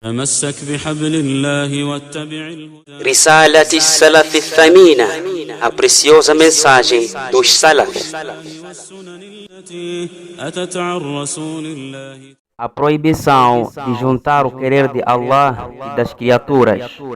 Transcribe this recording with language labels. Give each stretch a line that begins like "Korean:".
Arabic: تمسك بحبل الله واتبع الهدى. رسالة السلف الثمينة,
Portuguese: a preciosa mensagem dos Salaf.
Arabic: والسنن التي أتت عن رسول الله.
Portuguese: A proibição de juntar o querer de Allah e das criaturas.